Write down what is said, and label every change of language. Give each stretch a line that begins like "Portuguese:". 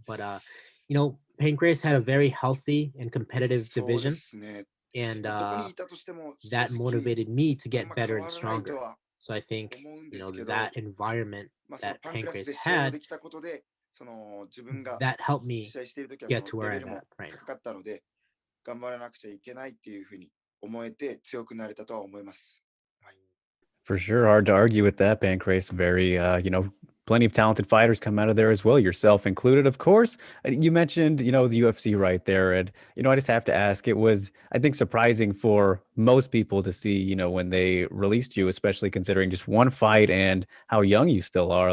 English: But Pancrase had a very healthy and competitive division, and that motivated me to get better and stronger. So I think that environment that Pancrase had, that helped me get to where I'm at right now.
Japanese: 頑張らなくちゃいけないっていうふうに思えて強くなれたとは思います。
English: For sure, hard to argue with that. Pancrase, very, plenty of talented fighters come out of there as well, yourself included, of course. You mentioned, the UFC right there, and I just have to ask. It was, I think, surprising for most people to see, when they released you, especially considering just one fight and how young you still are.